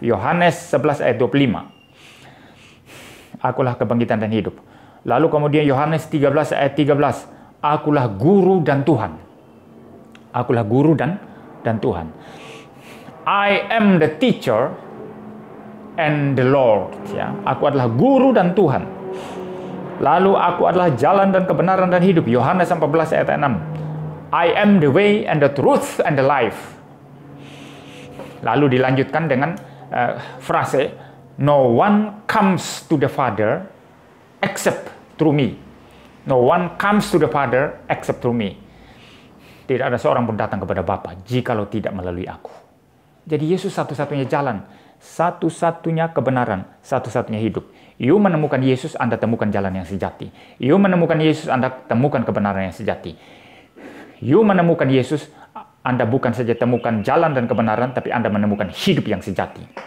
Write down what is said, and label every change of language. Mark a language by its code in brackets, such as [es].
[id] Yohanes 11 ayat 25. Akulah kebangkitan dan hidup. Lalu kemudian Yohanes 13 ayat 13. Akulah guru dan Tuhan. Akulah guru dan Tuhan. [en] I am the teacher and the Lord. [id] Ya, aku adalah guru dan Tuhan. Lalu aku adalah jalan dan kebenaran dan hidup. Yohanes 14 ayat 6. [en] I am the way and the truth and the life. [id] Lalu dilanjutkan dengan frase, [en] no one comes to the Father except through me. No one comes to the Father except through me. [id] Tidak ada seorang pun datang kepada Bapa jikalau tidak melalui aku. Jadi Yesus satu-satunya jalan, satu-satunya kebenaran, satu-satunya hidup. You menemukan Yesus, Anda temukan jalan yang sejati. You menemukan Yesus, Anda temukan kebenaran yang sejati. You menemukan Yesus, Anda bukan saja temukan jalan dan kebenaran, tapi Anda menemukan hidup yang sejati.